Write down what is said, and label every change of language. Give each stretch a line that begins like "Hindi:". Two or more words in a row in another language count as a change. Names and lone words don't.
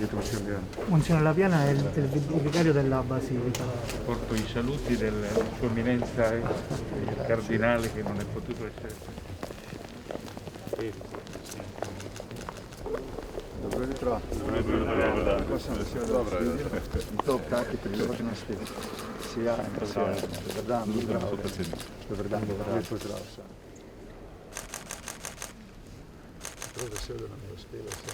Italian: Monsignor Lapiana è il vicario della Basilica. Porto i saluti della Sua Eminenza il Cardinale che non è potuto essere.
Slovenian: Добро jutro. Kako sem vesel, da vas vidim. In to ob taki priložnosti.
Croatian: Sjajno, sjajno. Dobar dan, zdravo. Dobar dan,
Slovenian: lep pozdrav vsem. Prav vesel, da nam je uspelo vsem.